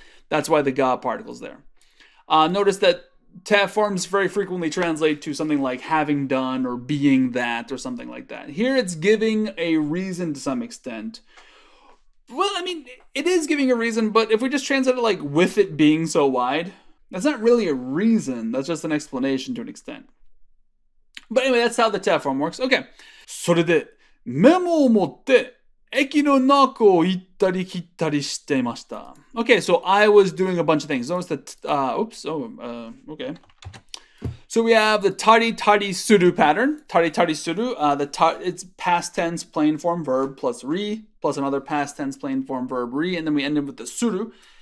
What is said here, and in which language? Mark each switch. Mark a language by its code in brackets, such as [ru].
[en] That's why the ga particle's there. Notice that te forms very frequently translate to something like having done or being that or something like that. Here it's giving a reason to some extent. Well, I mean, it is giving a reason, but if we just translate it like with it being so wide, that's not really a reason. That's just an explanation to an extent. But anyway, that's how the te form works. Okay. [ja] それで、メモを持って駅の中を行ったり来たりしてました。 [en] Okay, so I was doing a bunch of things. Notice that, okay. So we have the tari tari suru pattern. Tari tari suru, it's past tense plain form verb plus re, plus another past tense plain form verb re, and then we end it with the suru.